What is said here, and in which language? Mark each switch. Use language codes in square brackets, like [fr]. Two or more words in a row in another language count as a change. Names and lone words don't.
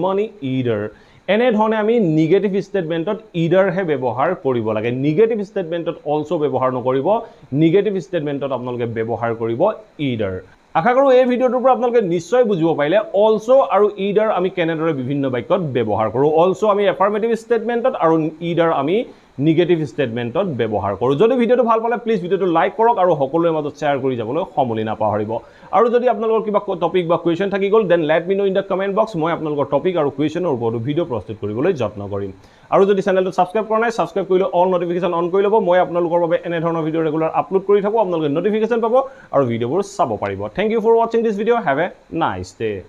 [en] her any money either [as] এনেধৰণে আমি [en] negative statement [as] ইডাৰহে ব্যৱহাৰ কৰিব লাগে [en] negative statement [as] অলছো ব্যৱহাৰ নকৰিব [en] negative statement [as] আপোনালোকে ব্যৱহাৰ কৰিব ইডাৰ আশা কৰোঁ এই ভিডিঅ'টোৰ পৰা আপোনালোকে নিশ্চয় বুজিব পাৰিলে অলছো আৰু ইডাৰ আমি কেনেদৰে বিভিন্ন বাক্যত ব্যৱহাৰ কৰোঁ অলছো আমি [en] affirmative statement [as] আৰু ইডাৰ আমি [en] negative statement [as] ব্যৱহাৰ কৰোঁ যদি ভিডিঅ'টো ভাল পালে প্লিজ ভিডিঅ'টো লাইক কৰক আৰু সকলোৰে মাজত শ্বেয়াৰ কৰি যাবলৈ সমলি নাপাহৰিব আৰু যদি আপোনালোকৰ কিবা টপিক বা কুৱেশ্যন থাকি গ'ল [en] then let me know in the comment box [as] মই আপোনালোকৰ টপিক আৰু কুৱেশ্যনৰ ওপৰত ভিডিঅ' প্ৰস্তুত কৰিবলৈ যত্ন কৰিম আৰু যদি চেনেলটো ছাবস্ক্ৰাইব কৰা নাই ছাবস্ক্ৰাইব কৰিলে [en] all notification [as] অন কৰি ল'ব মই আপোনালোকৰ বাবে এনেধৰণৰ [en] video regular upload [as] কৰি থাকোঁ আপোনালোকে নটিফিকেশ্যন পাব আৰু ভিডিঅ'বোৰ চাব পাৰিব [en] thank you for watching this video have a nice day